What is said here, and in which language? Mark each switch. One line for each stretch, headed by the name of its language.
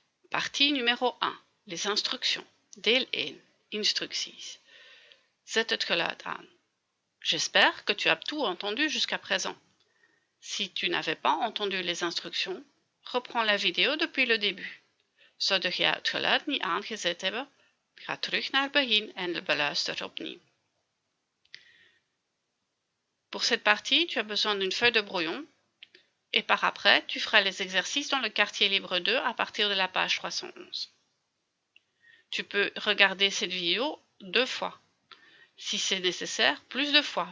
French: Partie numéro 1. Les instructions.
Dutch: Deel 1. Instructies. Zet het geluid aan.
French: J'espère que tu as tout entendu jusqu'à présent. Si tu n'avais pas entendu les instructions, reprends la vidéo depuis le début.
Dutch: Zou je het geluid niet aangezet hebben, ga terug naar het begin en beluister opnieuw.
French: Pour cette partie, tu as besoin d'une feuille de brouillon et par après, tu feras les exercices dans le quartier libre 2 à partir de la page 311. Tu peux regarder cette vidéo 2 fois. Si c'est nécessaire, plus de fois.